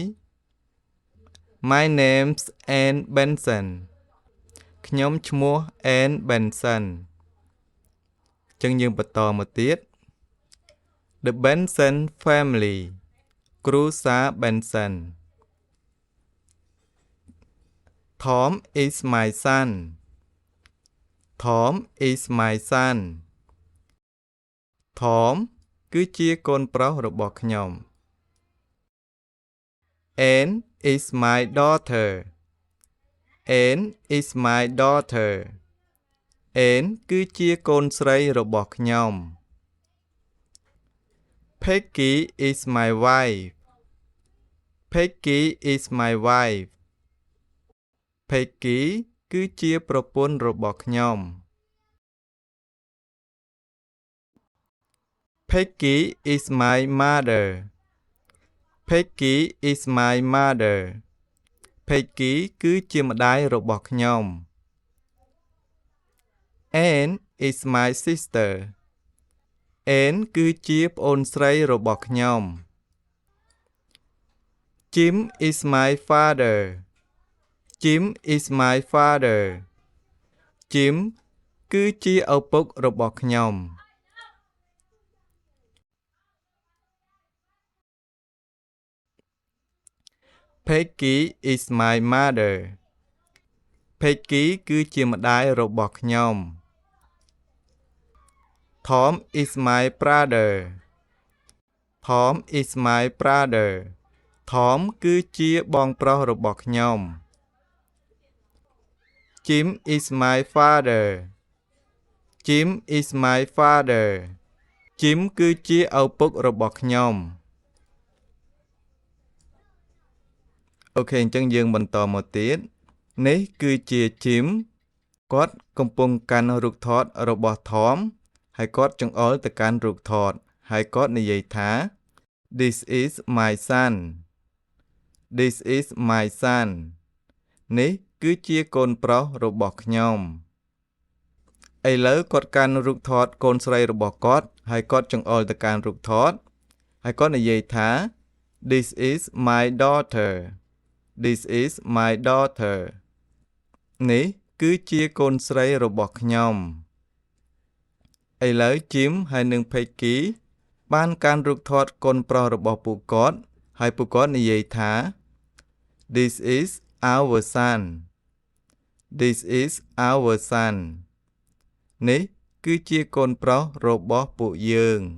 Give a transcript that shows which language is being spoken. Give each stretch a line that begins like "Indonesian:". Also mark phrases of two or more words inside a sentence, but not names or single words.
English: My name's Ann Benson
Khmer: ខ្ញុំឈ្មោះ
English: Ann Benson
Khmer: ចឹងយើងបន្តមកទៀត
English: The Benson family គ្រួសារ Benson Tom is my son Tom is my son Tom
Khmer: គឺជាកូនប្រុសរបស់ខ្ញុំ
English: Ann is my daughter Ann is my daughter Ann
Khmer: គឺជាកូនស្រីរបស់ខ្ញុំ
English: Peggy is my wife Peggy is my wife Peggy
Khmer: គឺជាប្រពន្ធរបស់ខ្ញុំ
English: Peggy is my mother Peggy is my mother Peggy
Khmer: គឺជាម្ដាយរបស់ខ្ញុំ
English: Ann is my sister Ann
Khmer: គឺជាប្អូនស្រីរបស់ខ្ញុំ
English: Jim is my father Jim is my father Jim
Khmer: គឺជាឪពុករបស់ខ្ញុំ
English: Peggy is my mother Peggy
Khmer: គឺជាម្ដាយរបស់ខ្ញុំ
English: Tom is my brother Tom is my brother Tom
Khmer: គឺជាបងប្រុសរបស់ខ្ញុំ
English: Jim is my father Jim is my father Jim
Khmer: គឺជាឪពុករបស់ខ្ញុំ អូខេអញ្ចឹងយើងបន្តមកទៀតនេះគឺជា Jim គាត់កំពុងកាន់រូបថតរបស់ Tom ហើយគាត់ចង្អុលទៅកាន់រូបថតហើយគាត់និយាយថា
English: This is my son This is my son
Khmer: នេះគឺជាកូនប្រុសរបស់ខ្ញុំឥឡូវគាត់កាន់រូបថតកូនស្រីរបស់គាត់ហើយគាត់ចង្អុលទៅកាន់រូបថតហើយគាត់និ យាយថា
English: This is my daughter This is my daughter
Khmer: នេះគឺជាកូនស្រីរបស់ខ្ញុំឥឡូវជីមហើយនិងផេគីបានកាន់រូបថតកូនប្រុសរបស់ពួកគាត់ហើយពួកគាត់និយាយថា
English: This is our son This is our son
Khmer: នេះគឺជាកូនប្រុសរបស់ពួកយើង